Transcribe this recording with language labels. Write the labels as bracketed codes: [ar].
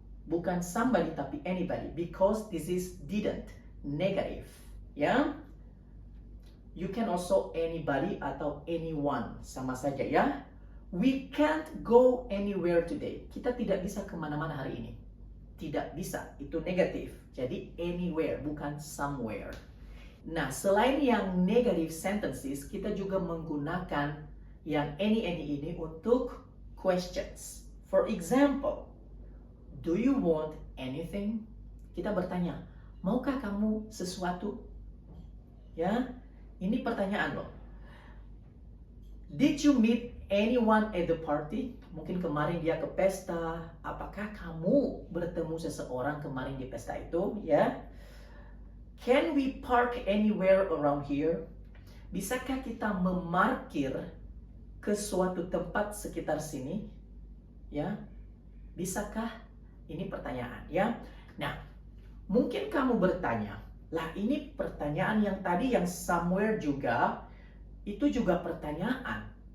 [en] Bukan somebody tapi anybody because this is didn't, negative. Ya? You can also anybody atau anyone, [id] sama saja ya. [en] We can't go anywhere today. [id] Kita tidak bisa kemana-mana hari ini. Tidak bisa, itu negatif. Jadi anywhere, bukan somewhere. Nah, selain yang negative sentences, kita juga menggunakan yang any ini untuk questions. [en] For example, do you want anything? [id] Kita bertanya, maukah kamu sesuatu? Ya, ini pertanyaan loh. [en] Did you meet anyone at the party? [id] Mungkin kemarin dia ke pesta. Apakah kamu bertemu seseorang kemarin di pesta itu? Ya. [en] Can we park anywhere around here? [id] Bisakah kita memarkir ke suatu tempat sekitar sini? Ya. Bisakah? Ini pertanyaan ya. Nah, mungkin kamu bertanya, lah ini pertanyaan yang tadi yang somewhere juga, itu juga pertanyaan.